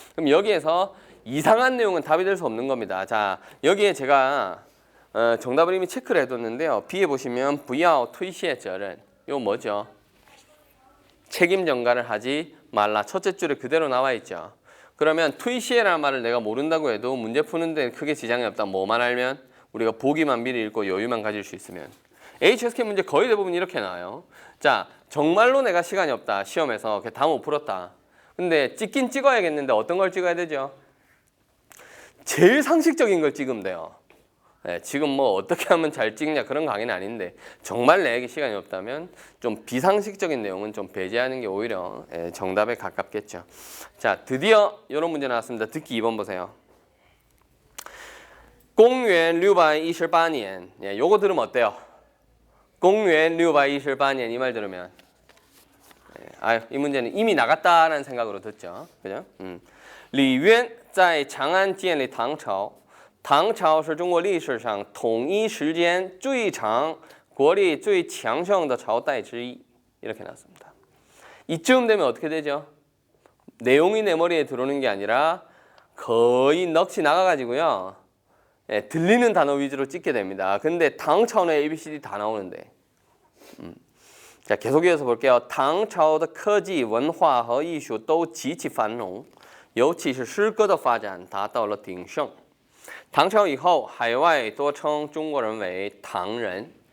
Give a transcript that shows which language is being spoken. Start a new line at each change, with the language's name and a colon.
Korean: 그럼 여기에서 이상한 내용은 답이 될 수 없는 겁니다. 자, 여기에 제가 정답을 이미 체크를 해뒀는데요. B에 보시면
Chinese: 不要推卸责任.
Korean: 이거 뭐죠? 책임 전가를 하지 말라. 첫째 줄에 그대로 나와 있죠. 그러면 투이시에라는 말을 내가 모른다고 해도 문제 푸는 데 크게 지장이 없다. 뭐만 알면? 우리가 보기만 미리 읽고 여유만 가질 수 있으면. HSK 문제 거의 대부분 이렇게 나와요. 자, 정말로 내가 시간이 없다. 시험에서 다 못 풀었다. 근데 찍긴 찍어야겠는데 어떤 걸 찍어야 되죠? 제일 상식적인 걸 찍으면 돼요. 네, 지금 뭐 어떻게 하면 잘 찍냐 그런 강의는 아닌데 정말 내게 시간이 없다면 좀 비상식적인 내용은 좀 배제하는 게 오히려 정답에 가깝겠죠. 자, 드디어 이런 문제 나왔습니다. 듣기 2번 보세요.
Chinese: 公元628年.
Korean: 예, 요거 들으면 어때요?
Chinese: 公元628年
Korean: 이 말 들으면 이 문제는 이미 나갔다라는 생각으로 듣죠. 그죠?
Chinese: 李渊在长安建立唐朝。唐朝是中国历史上统一时间最长、国力最强盛的朝代之一.
Korean: 이렇게 나왔습니다. 이쯤 되면 어떻게 되죠? 내용이 내 머리에 들어오는 게 아니라 거의 넋이 나가가지고요. 들리는 단어 위주로 찍게 됩니다. 근데 당차오의 ABCD 다 나오는데. 자, 계속 이어서 볼게요.
Chinese: 唐朝的科技文化和艺术都极其繁荣，尤其是诗歌的发展达到了鼎盛。唐朝以后，海外多称中国人为唐人。